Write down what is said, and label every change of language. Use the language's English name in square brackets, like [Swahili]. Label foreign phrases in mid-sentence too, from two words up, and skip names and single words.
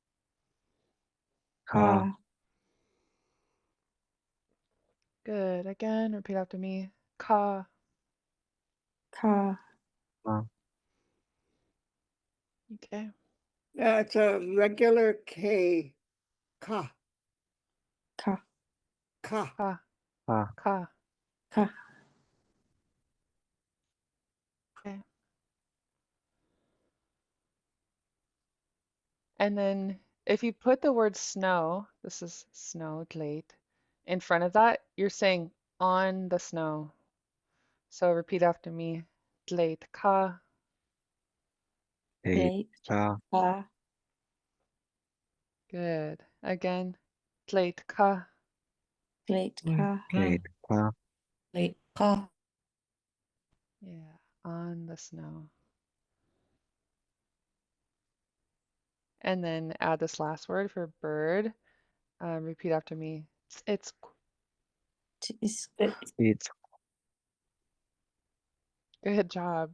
[English] ka, Ka. Good. Again, repeat after me. Ka. Ka. ka, Okay. Yeah, it's a regular K. Ka. Ka. Ka. Ka. ka, Ka. Ka. Okay. And then if you put the word snow, this is snow, late, in front of that, you're saying on the snow. So repeat after me. Late ka. eh, Late. ka, Ka. Good. Again. Late ka. Late. Ka. eh, ka, Yeah. On the snow. And then add this last word for bird. Repeat after me. It's Tis. It's good job.